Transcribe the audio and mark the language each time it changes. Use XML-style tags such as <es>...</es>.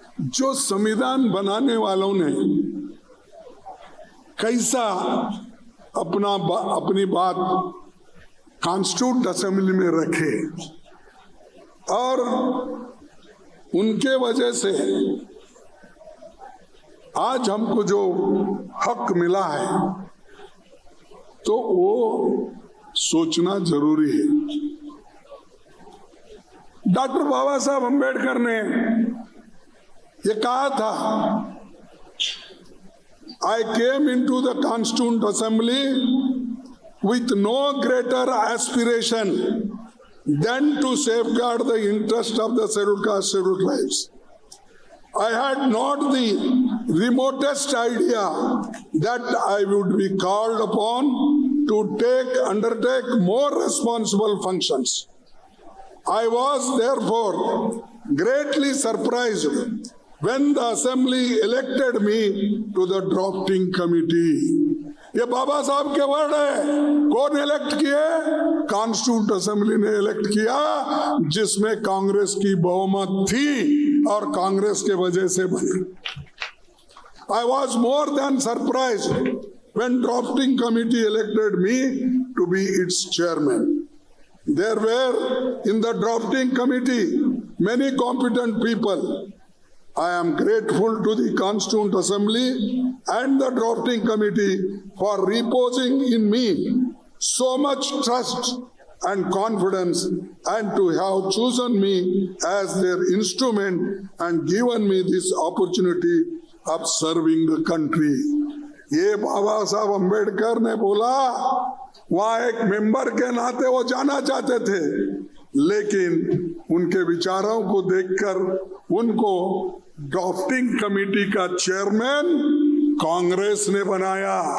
<hi>जो संविधान बनाने वालों ने कैसा अपनी बात कॉन्स्टिट्यूंट असेंबली में रखे, और उनके वजह से आज हमको जो हक मिला है तो वो सोचना जरूरी है। डॉक्टर बाबा साहब अम्बेडकर ने ये कहा था,</hi> <en>I came into the Constituent Assembly with no greater aspiration than to safeguard the interest of the scheduled caste, scheduled tribes. I had not the remotest idea that I would be called upon to undertake more responsible functions. I was therefore greatly surprised when the assembly elected me to the drafting committee.</en> <hi>ये बाबा साहब के word है। कौन elect किए? Constituent assembly ने elect किया, जिसमें कांग्रेस की बहुमत थी और कांग्रेस के वजह से बनी।</hi> <en>I was more than surprised when drafting committee elected me to be its chairman. There were in the drafting committee many competent people. I am grateful to the Constituent Assembly and the drafting committee for reposing in me so much trust and confidence, and to have chosen me as their instrument and given me this opportunity of serving the country.</en> <hi>ये बाबा साहब अम्बेडकर ने बोला, वहाँ एक member के नाते वो जाना चाहते थे, लेकिन उनके विचारों को देखकर उनको ड्राफ्टिंग कमेटी का चेयरमैन कांग्रेस ने बनाया।</hi>